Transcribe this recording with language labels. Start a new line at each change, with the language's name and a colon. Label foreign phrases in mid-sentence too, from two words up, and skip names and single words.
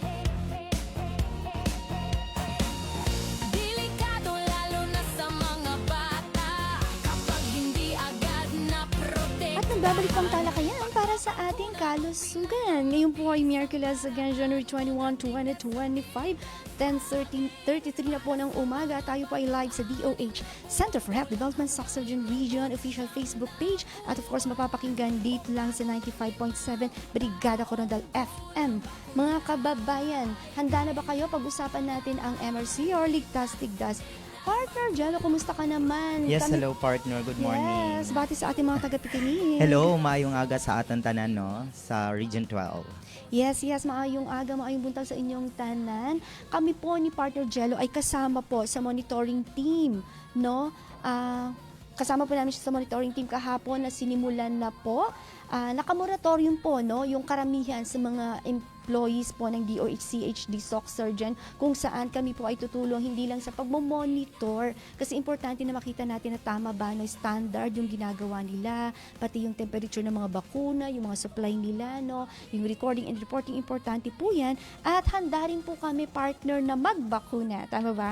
Filipino: Delikado lalo na sa mga bata kapag hindi agad na protect. At nagbabalik pang talakayan para sa ating kalusugan. Ngayon po ay Miyerkules again, January 21, 2025, 10:33 na po ng umaga. Tayo po ay live sa DOH Center for Health Development, Sorsogon Region official Facebook page at of course mapapakinggan dito lang sa 95.7 Brigada Coronadal FM. Mga kababayan, handa na ba kayo pag-usapan natin ang MRC or Ligtas Tigdas? Partner Jello, kumusta ka naman?
English: Yes, hello partner. Good morning. Yes,
Filipino: bati sa ating mga taga-pikinig. Hello,
Hiligaynon: maayong aga
Filipino: sa ating tanan, no? Sa Region 12.
Hiligaynon: Yes, maayong aga, maayong buntag sa inyong tanan.
Filipino: Kami po ni Partner Jello ay kasama po sa
English: monitoring team,
Filipino: no? Kasama po namin siya sa
English: monitoring team
Filipino: kahapon na sinimulan na po. Nakamoratorium po, no? Yung karamihan sa mga employees po ng DOH-CHD SOC Surgeon kung saan kami po ay tutulong hindi lang sa pagmomonitor kasi importante na makita natin na tama ba no standard yung ginagawa nila, pati yung temperature ng mga bakuna, yung mga supply nila, no, yung
English: recording and reporting,
Filipino: importante po yan at handa rin po kami partner na magbakuna, tama ba?